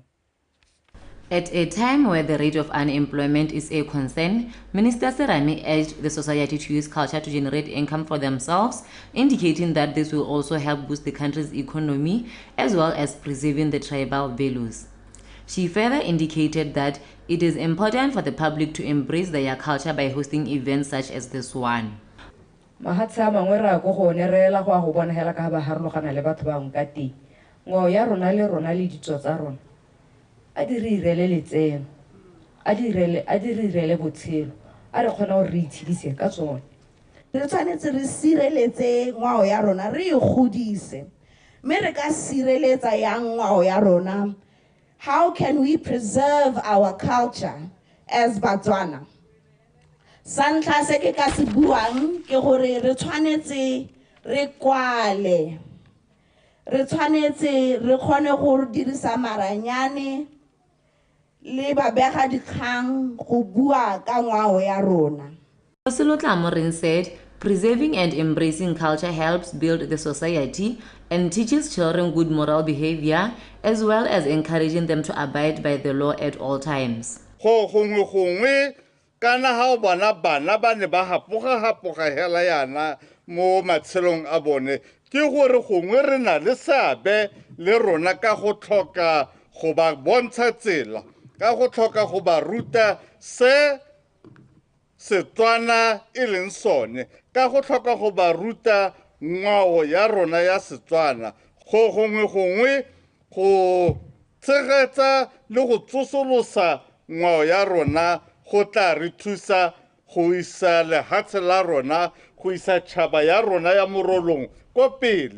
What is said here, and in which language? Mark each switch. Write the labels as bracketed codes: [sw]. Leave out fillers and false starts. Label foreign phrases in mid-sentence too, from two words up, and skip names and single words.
[en] At a time where the rate of unemployment is a concern, Minister Serame urged the society to use culture to generate income for themselves, indicating that this will also help boost the country's economy as well as preserving the tribal values. She further indicated that it is important for the public to embrace their culture by hosting events such as this one. [tn] Adirele letseno adirele botshelo a re khona go re itshidise ka tsone re tshwanetse re sireletse ngwao ya rona re godise mme re ka sireletsa yang ngwao ya rona [en] how can we preserve our culture as Botswana? [tn] Santlha se ke ka se buang ke gore re tshwanetse re kwale. Re tshwanetse re kgone go dirisa maranyane le babega dikgang go bua ka ngwao ya rona. [en] Morin said, preserving and embracing culture helps build the society and teaches children good moral behavior, as well as encouraging them to abide by the law at all times. [tn] Kana ha bana ba ne ba hapoga hela yana mo matshelong a bone ke gore gongwe re na le seabe le rona ka go tlhoka go ba bontsha tsela ka go tlhoka go ba ruta se Setswana e leng sone ka go tlhoka go ba ruta ngwao ya rona ya Setswana gongwe go tshegetsa le go tsosolosa ngwao ya rona go tla re thusa go isa lehatshe la rona go isa tšhaba ya rona ya morolong ko pele